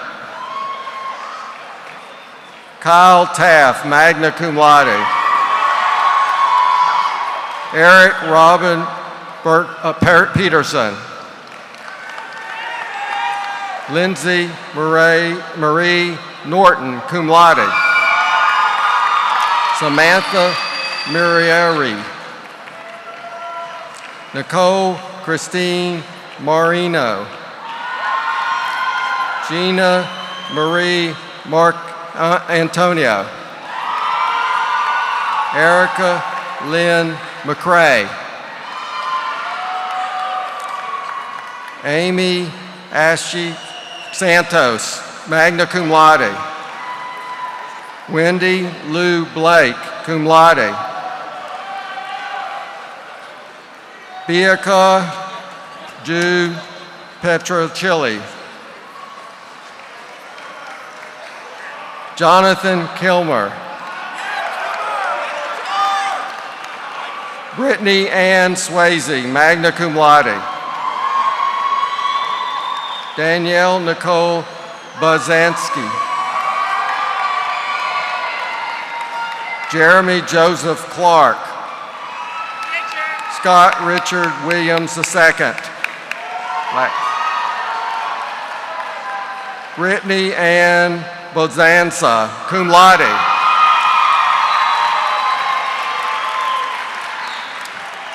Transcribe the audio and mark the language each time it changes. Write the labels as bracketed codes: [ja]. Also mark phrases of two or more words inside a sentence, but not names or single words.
[en] Kyle Taft, [la] magna cum laude. [en] Eric Robin Peterson. Lindsay Marie Norton, [la] cum laude. [en] Samantha Mirieri. Nicole Christine Marino. Gina Marie Mark Antonio. Erica Lynn McCrae. Amy Ashley Santos, [la] magna cum laude. [en] Wendy Lou Blake, [la] cum laude. [en] Bianca Jude Petrochilli. Jonathan Kilmer. Brittany Ann Swayze, [la] magna cum laude. [en] Danielle Nicole Bazansky. Jeremy Joseph Clark. Scott Richard Williams II. Brittany Ann Bozanza, [la] cum laude.